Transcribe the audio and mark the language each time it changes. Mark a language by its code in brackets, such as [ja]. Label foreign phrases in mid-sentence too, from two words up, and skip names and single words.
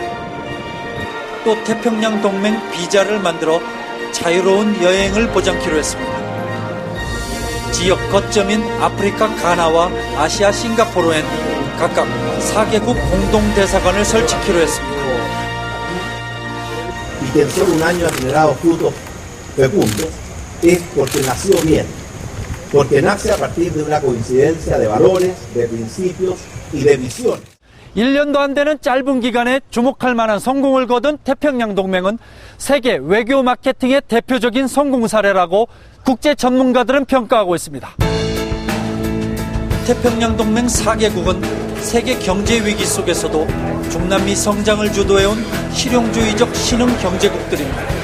[ko] 또 태평양 동맹 비자를 만들어 자유로운 여행을 보장키로 했습니다. 지역 거점인 아프리카 가나와 아시아 싱가포르엔 각각 4개국 공동대사관을 설치키로 했습니다. [es] Y que en solo un año ha generado frutos fecundos es porque nació bien, porque nace a partir de una coincidencia de valores, de principios y de visiones. [ko] 1년도 안 되는 짧은 기간에 주목할 만한 성공을 거둔 태평양 동맹은 세계 외교 마케팅의 대표적인 성공 사례라고 국제 전문가들은 평가하고 있습니다. 태평양 동맹 4개국은 세계 경제 위기 속에서도 중남미 성장을 주도해온 실용주의적 신흥 경제국들입니다.